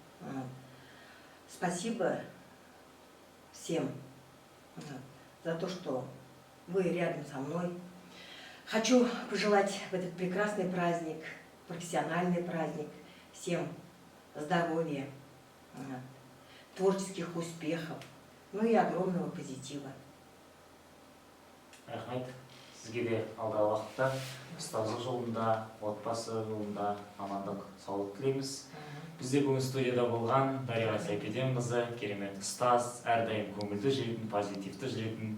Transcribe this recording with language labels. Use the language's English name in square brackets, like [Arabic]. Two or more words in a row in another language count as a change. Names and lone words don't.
[Russian] Спасибо всем за то, что вы рядом со мной. Хочу пожелать в этот прекрасный праздник, профессиональный праздник, всем здоровья, творческих успехов, ну и огромного позитива. [Kazakh] Рахмет. Сізге де алдағы уақытта ұстаздық жолында, отбасы жолында амандық, саулық тілейміз. Бізде бүгін студияда болған Дарья Сәпеденқызы, керемет ұстаз, әрдайым көңілді жүретін, позитивті жүретін.